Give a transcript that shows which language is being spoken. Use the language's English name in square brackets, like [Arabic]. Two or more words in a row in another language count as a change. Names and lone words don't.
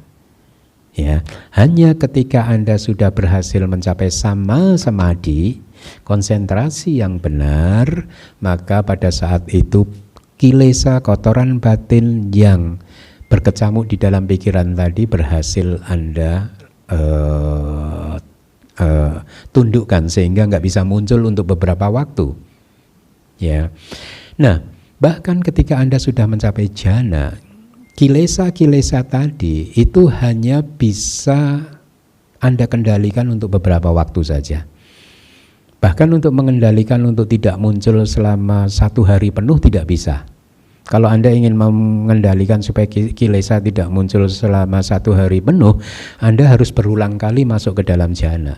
[Indonesian] Ya, hanya ketika Anda sudah berhasil mencapai [Pali] sama samadhi, [Indonesian] konsentrasi yang benar, maka pada saat itu kilesa kotoran batin yang berkecamuk di dalam pikiran tadi berhasil Anda tundukkan sehingga nggak bisa muncul untuk beberapa waktu. Ya, nah bahkan ketika Anda sudah mencapai jhana, kilesa-kilesa tadi itu hanya bisa Anda kendalikan untuk beberapa waktu saja. Bahkan untuk mengendalikan untuk tidak muncul selama 1 hari penuh tidak bisa. Kalau Anda ingin mengendalikan supaya kilesa tidak muncul selama 1 hari penuh, Anda harus berulang kali masuk ke dalam jhana.